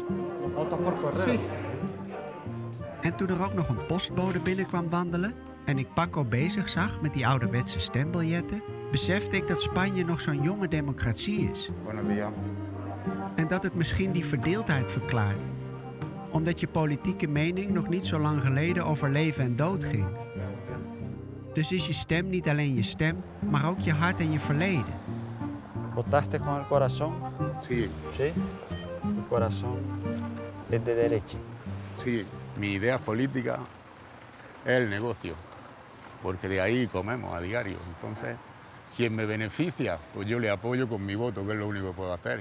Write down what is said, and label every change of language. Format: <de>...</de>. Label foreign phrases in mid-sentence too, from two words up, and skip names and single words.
<es>Sí.</es> <nl>En toen er ook nog een postbode binnenkwam wandelen en ik Paco bezig zag met die ouderwetse stembiljetten, besefte ik dat Spanje nog zo'n jonge democratie is.</nl> <es>Buenos días.</es> <nl>En dat het misschien die verdeeldheid verklaart, omdat je politieke mening nog niet zo lang geleden over leven en dood ging. Dus is je stem niet alleen je stem, maar ook je hart en je verleden.</nl> <es>¿Votaste con el corazón? Sí. ¿Sí? Tu corazón es de derecha. Sí, mi idea política es el negocio, porque de ahí comemos a diario. Entonces, quien me beneficia, pues yo le apoyo con mi voto, que es lo único que puedo hacer.</es>